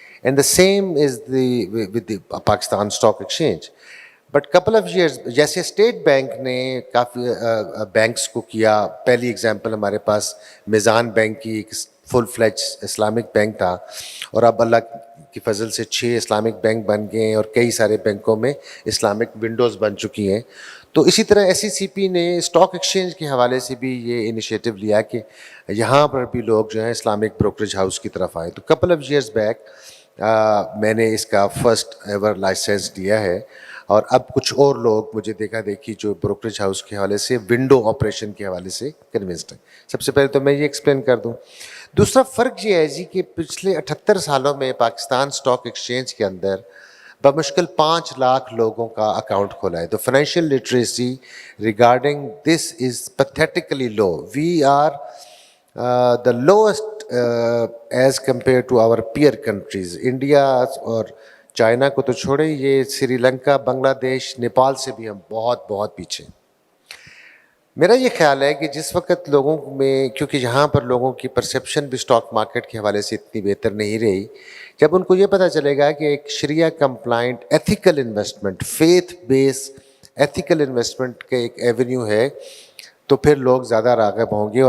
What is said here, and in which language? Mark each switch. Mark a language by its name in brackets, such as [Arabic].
[English] And the same is with the Pakistan Stock Exchange. But couple of years, [Hindi] जैसे state bank ने काफ़ी banks को किया, पहली एग्जांपल हमारे पास मिज़ान बैंक की एक फुल फ्लेज इस्लामिक बैंक था, और अब अल्लाह की फजल से 6 इस्लामिक बैंक बन गए हैं और कई सारे बैंकों में इस्लामिक विंडोज़ बन चुकी हैं. तो इसी तरह SECP ने स्टॉक एक्सचेंज के हवाले से भी ये इनिशिएटिव लिया कि यहाँ पर भी लोग जो हैं इस्लामिक ब्रोकरेज हाउस की तरफ आए. तो [English] couple of years back [Hindi] मैंने इसका फर्स्ट एवर लाइसेंस लिया है, और अब कुछ और लोग मुझे देखा देखी जो ब्रोकरेज हाउस के हवाले से विंडो ऑपरेशन के हवाले से कन्विंस्ड हैं. सबसे पहले तो मैं ये एक्सप्लेन कर दूं. दूसरा फ़र्क ये है जी कि पिछले 78 सालों में पाकिस्तान स्टॉक एक्सचेंज के अंदर बमुश्किल 5 लाख लोगों का अकाउंट खोला है. तो financial literacy [English] Regarding this is pathetically low. We are the lowest as compared to our peer countries. [Hindi] India और चाइना को तो छोड़े, ये श्रीलंका, बांग्लादेश, नेपाल से भी हम बहुत बहुत पीछे. मेरा ये ख्याल है कि जिस वक्त लोगों में, क्योंकि यहाँ पर लोगों की परसेप्शन भी स्टॉक मार्केट के हवाले से इतनी बेहतर नहीं रही, जब उनको ये पता चलेगा कि एक शरिया complaint ethical investment, faith base ethical investment का एक एवेन्यू है, तो फिर लोग ज़्यादा राग़िब होंगे.